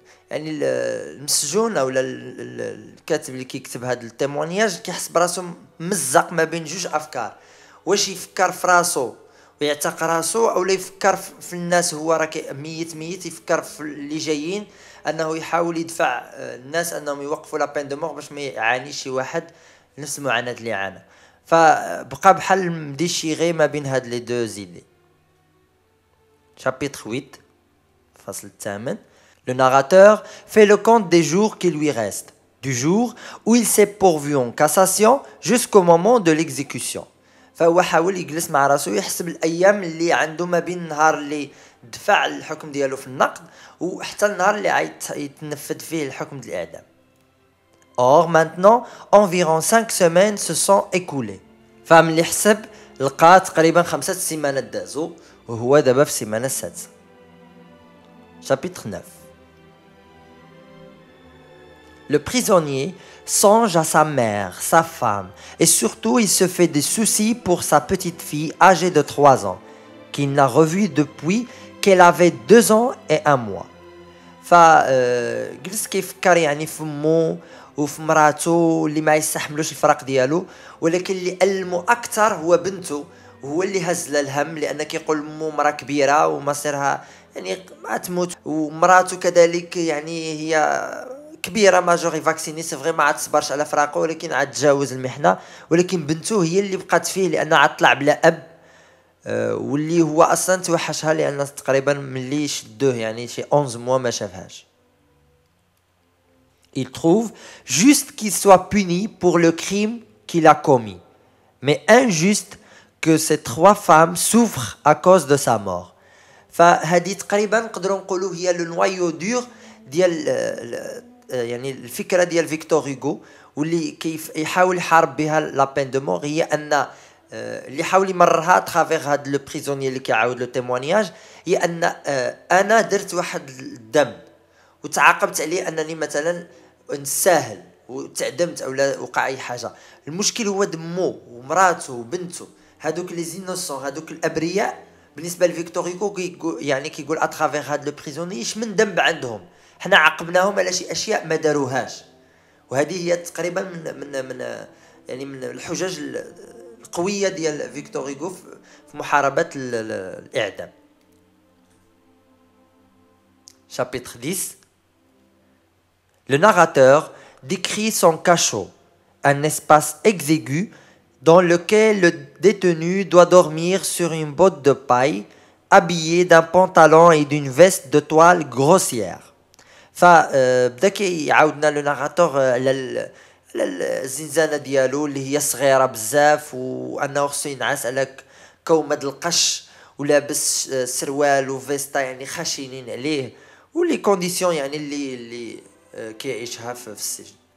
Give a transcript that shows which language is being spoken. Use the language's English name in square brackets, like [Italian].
[Arabic] يعني المسجون او الكاتب اللي كيكتب هذا التيمونياج كيحس براسو مزق ما بين جوج افكار، واش يفكر في راسو ويعتق راسو او لا يفكر في الناس، هو راه ميت يفكر في اللي جايين انه يحاول يدفع الناس انهم يوقفوا لا بين دو مور باش ما يعانيش شي واحد نفس المعاناه اللي عانى. فبقى بحال مديشيغي ما بين هاد لي دو زيدي. شابيتر 8 الفصل الثامن. [French] Le narrateur fait le compte des jours qui lui restent, du jour où il s'est pourvu en cassation jusqu'au moment de l'exécution. [Arabic] فهو حاول يجلس مع راسو يحسب الايام اللي عنده ما بين النهار اللي دفع الحكم ديالو في النقد وحتى النهار اللي يتنفذ فيه الحكم ديال الاعدام. [French] Or maintenant environ 5 semaines se sont écoulées. [Arabic] فملي حسب لقى تقريبا 5 سيمانات دازو وهو دابا في السيمانه السادسه. [French] Chapitre 9. Le prisonnier songe à sa mère, sa femme, et surtout il se fait des soucis pour sa petite fille âgée de 3 ans, qu'il n'a revue depuis qu'elle avait 2 ans et 1 mois. [Arabic] فجلس كيفكر يعني في مو وفي مراته اللي ما يستحملوش الفراق ديالو، ولكن اللي ألمو أكثر هو بنته، وهو اللي هز له الهم لأن كيقول مو مرا كبيرة ومصيرها يعني ما تموت، ومراته كذلك يعني هي كبيره ماجوري فاكسيني، سي فري ما عاد تصبرش على فراقه ولكن عاد تجاوز المحنه، ولكن بنته هي اللي بقات فيه لان عاد طلع بلا اب، واللي هو اصلا توحشها لان تقريبا ملي شدوه يعني شي 11 mois ما شافهاش. [French] Il trouve juste qu'il soit puni pour le crime qu'il a commis, mais injuste que ces 3 femmes souffrent à cause de sa mort. [Arabic] فهذه تقريبا نقدروا نقولوا هي لو نوايو دور ديال يعني الفكره ديال فيكتور هوغو، واللي كيف يحاول يحارب بها لا بين دو مور، هي ان اللي حاول يمررها ترافيغ هاد لو بريزونيي اللي كيعاود لو تيموانياج، هي ان انا درت واحد الذنب وتعاقبت عليه انني مثلا نساهل وتعدمت او لا وقع اي حاجه. المشكل هو دمو ومراته وبنته، هادوك لي زينوسون، هادوك الابرياء بالنسبه لفيكتور هوغو يعني كيقول اترافيغ هاد لو بريزونيي اش من ذنب عندهم، حنا عاقبناهم على شي اشياء ما داروهاش. وهذه هي تقريبا من يعني من الحجج القويه ديال فيكتور هوغو في محاربه الاعدام. [French] Chapitre 10. Le narrateur décrit son cachot, un espace exigu dans lequel le détenu doit dormir sur une botte de paille, habillé d'un pantalon et d'une veste de toile grossière. [Arabic] فبدا كيعاودنا لو ناراتور على الزنزانه ديالو اللي هي صغيره بزاف، وانه خصو ينعس على كومه القش ولابس سروال وفيستا يعني خشنين عليه، ولي كونديسيون يعني اللي كيعيشها في السجن.